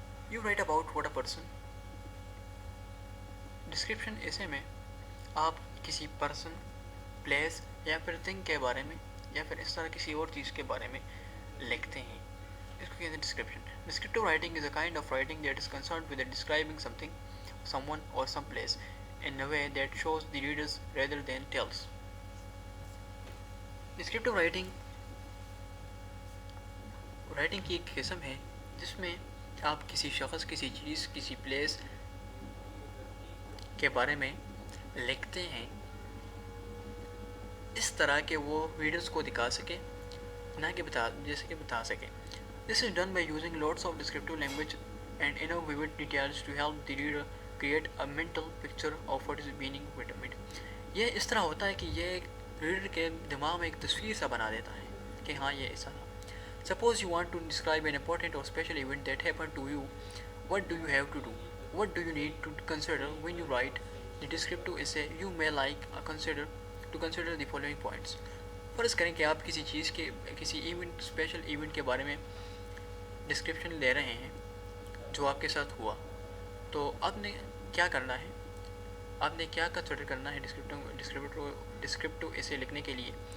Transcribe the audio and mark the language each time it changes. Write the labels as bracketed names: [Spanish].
[English] You write about what a person. [Urdu] Description ایسے میں آپ کسی پرسن، پلیس یا پھر تھنگ کے بارے میں یا پھر اس طرح کسی اور چیز کے بارے میں لکھتے ہیں. اس کو کہتے ہیں description. [English] Descriptive writing is a kind of writing that is concerned with describing something, someone or some place in a way that shows the readers rather than tells. [Urdu] Descriptive writing کی ایک قسم ہے جس میں آپ کسی شخص، کسی چیز، کسی پلیس کے بارے میں لکھتے ہیں اس طرح کہ وہ ریڈرز کو دکھا سکے، نہ کہ بتا سکے. [English] This is done by using lots of descriptive language and enough vivid details to help the reader create a mental picture of what is meaning with it. [Urdu] یہ اس طرح ہوتا ہے کہ یہ ریڈر کے دماغ میں ایک تصویر سا بنا دیتا ہے کہ ہاں یہ ایسا تھا. [English] Suppose you want to describe an important or special event that happened to you. What do you have to do? What do you need to consider when you write the descriptive essay? You may like consider the following points. [Urdu] فرض کریں کہ آپ کسی چیز کے، کسی event, special event کے بارے میں ڈسکرپشن لے رہے ہیں جو آپ کے ساتھ ہوا. تو آپ نے کیا کرنا ہے، آپ نے کیا کنسیڈر کرنا ہے ڈسکرپٹیو ایسے لکھنے کے لیے.